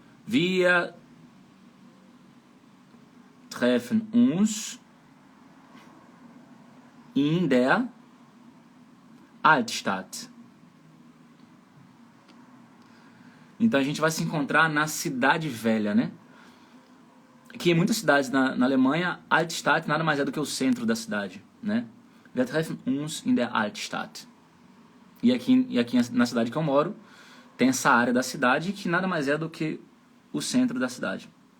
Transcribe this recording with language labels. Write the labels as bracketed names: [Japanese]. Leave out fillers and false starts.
[German] Wir treffen uns in der Altstadt. [Portuguese] Então a gente vai se encontrar na cidade velha, né? Que em muitas cidades na Alemanha, Altstadt nada mais é do que o centro da cidade, né? [German] Wir treffen uns in der Altstadt. [Portuguese] E aqui na cidade que eu moro, tem essa área da cidade que nada mais é do que o centro da cidade.